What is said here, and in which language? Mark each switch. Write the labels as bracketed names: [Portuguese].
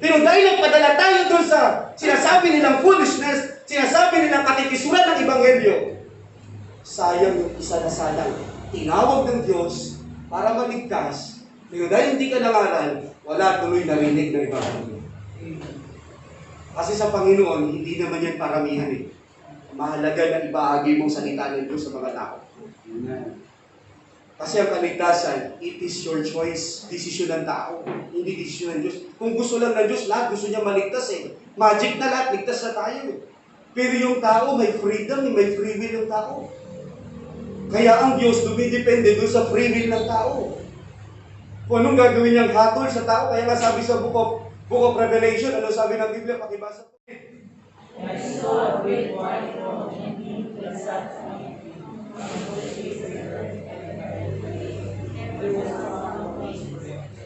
[Filipino] Pero dahil nagpadala tayo doon sa sinasabi nilang foolishness, sinasabi nilang katipisuran ng Ebanghelyo, sayang yung isa na sanang tinawag ng Diyos para maligtas. Pero dahil hindi ka nangaral, wala tuloy narinig ng Ebanghelyo. Kasi sa Panginoon, hindi naman yan paramihan eh. Mahalaga na ibahagi mong salita ng Diyos sa mga tao. Amen. Kasi ang kaligtasan, [English] it is your choice. [Filipino] Desisyon ng tao, hindi desisyon ng Diyos. Kung gusto lang ng Diyos, lahat gusto niya maligtas eh. Magic na lahat, ligtas na tayo eh. Pero yung tao, may freedom, may free will yung tao. Kaya ang Diyos dumidepende doon sa free will ng tao. Kung anong gagawin niyang hatol sa tao, kaya nga sabi sa Book of Revelation, ano sabi ng Biblia, pakibasa po. [English] I saw a great white throne and him that sat on it, on the face of the earth, and there was no place for him.